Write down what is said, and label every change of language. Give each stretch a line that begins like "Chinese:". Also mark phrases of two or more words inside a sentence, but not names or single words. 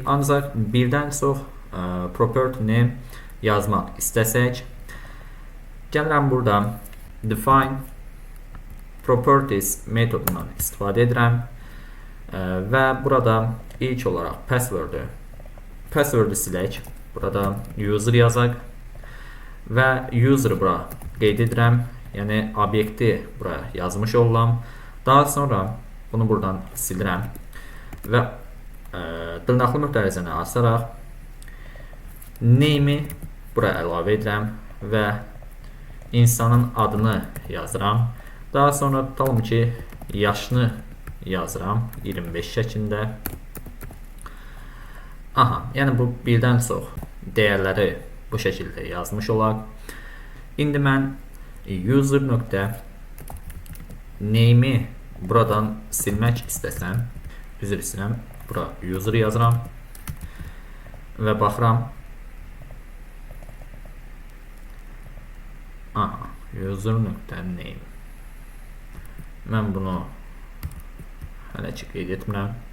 Azerbaijani: Ancaq birdən çox property-ni yazmaq istəsək, gəlirəm burada
English: define properties
Azerbaijani: metodundan istifadə edirəm və burada ilk olaraq password-ı silək. Burada user yazaq və user-ı bura qeyd edirəm. Yəni obyekti bura yazmış oluram. Daha sonra bunu buradan silirəm və dırnaqlı mötərizəni açaraq name-i bura əlavə edirəm və insanın adını yazıram. Daha sonra tutalım ki yaşını yazıram 25 şəklində. Aha, yəni bu birdən çox dəyərləri bu şəkildə yazmış olaq. İndi mən user nöqtə name-i buradan silmək istəsəm, üzr istəyirəm, bura user yazıram və baxıram. Aha, user nöqtə name. Mən bunu hələ ki qeyd etmirəm.